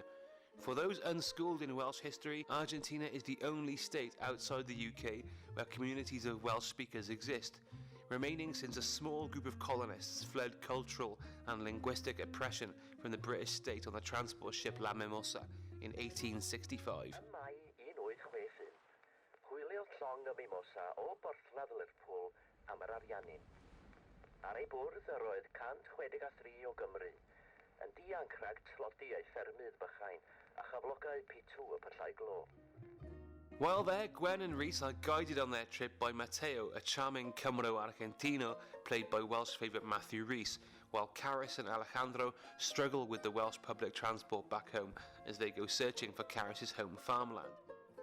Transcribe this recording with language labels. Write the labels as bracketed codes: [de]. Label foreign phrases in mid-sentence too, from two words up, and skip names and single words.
[en] For those unschooled in Welsh history, Argentina is the only state outside the UK where communities of Welsh speakers exist, remaining since a small group of colonists fled cultural and linguistic oppression from the British state on the transport ship La Mimosa in 1865. [cy] am yr ariannin. Ar ei bwrdd yr oedd 163 o Gymru, yn dianc rhag tlodi ei ffermydd bychain a chyflogau P2 y Pyllau Glo. [en] While there, Gwen and Rhys are guided on their trip by Mateo, a charming Cymro Argentino played by Welsh favourite Matthew Rhys, while Caris and Alejandro struggle with the Welsh public transport back home as they go searching for Caris's home farmland.